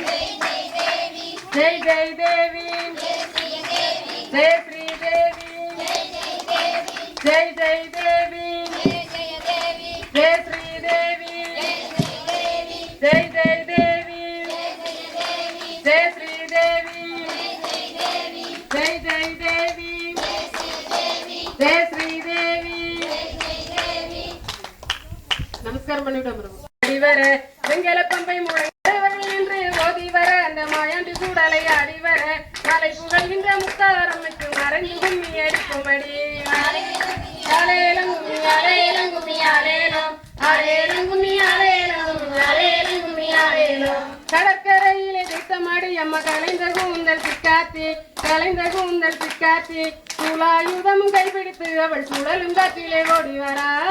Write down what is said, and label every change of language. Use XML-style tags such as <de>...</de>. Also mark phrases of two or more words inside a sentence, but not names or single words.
<sa>जय जय देवी जय श्री देवी जय जय देवी जय श्री देवी जय जय देवी जय श्री देवी जय जय देवी जय श्री देवी</sa> <ta>நமஸ்காரம் பண்ணிவிட்டோம் பிரபு. அடிவர வெங்கல பம்பை முழங்கவர்கள் என்று ஓதி வர அந்த மாயாண்டி சூடலை அடிவர மலை புகழ்கின்ற முத்தாரம்மைக்கு மறைஞ்சு கும்மி அடிக்கும்படி ஆலேலம் கும்மி ஆலேலம் கும்மி ஆலேலம் ஆலேலம் கும்மி ஆலேலம் ஆலேலம் கும்மி ஆலேலம் கடற்கரையிலே தீர்த்தமாடி அம்மா கலைந்த கூந்தல் சிக்காத்தி கலைந்த கூந்தல் சிக்காத்தி சூலாயுதமும் கைப்பிடித்து அவள் சுழலும் காற்றிலே ஓடி வரா</ta>